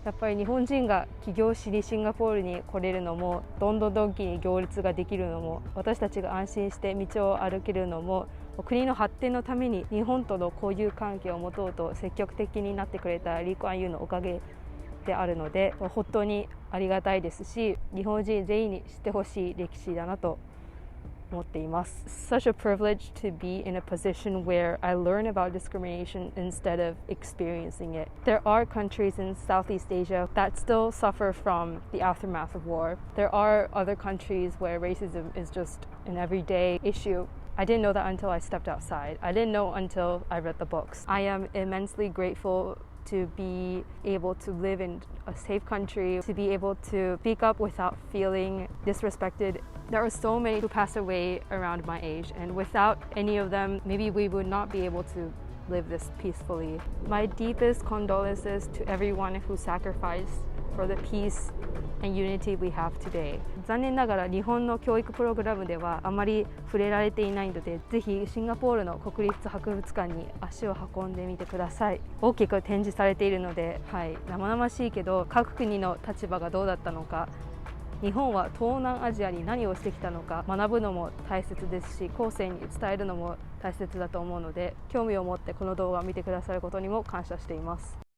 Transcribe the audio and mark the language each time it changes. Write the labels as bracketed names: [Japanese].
[Japanese] やっぱり日本人が起業しにシンガポールに来れるのも、どんどんドンキに行列ができるのも、私たちが安心して道を歩けるのも、国の発展のために日本との交友関係を持とうと積極的になってくれたリー・クアンユーのおかげであるので、本当にありがたいですし、日本人全員に知ってほしい歴史だなと思っています。 [English] Such a privilege to be in a position where I learn about discrimination instead of experiencing it. There are countries in Southeast Asia that still suffer from the aftermath of war. There are other countries where racism is just an everyday issue. I didn't know that until I stepped outside. I didn't know until I read the books. I am immensely grateful to be able to live in a safe country, to be able to speak up without feeling disrespected. There are so many who passed away around my age, and without any of them, maybe we would not be able to live this peacefully. My deepest condolences to everyone who sacrificed for the peace and unity we have today. [Japanese] 残念ながら日本の教育プログラムではあまり触れられていないので、ぜひシンガポールの国立博物館に足を運んでみてください。大きく展示されているので、生々しいけど各国の立場がどうだったのか、日本は東南アジアに何をしてきたのか学ぶのも大切ですし、後世に伝えるのも大切だと思うので、興味を持ってこの動画を見てくださることにも感謝しています。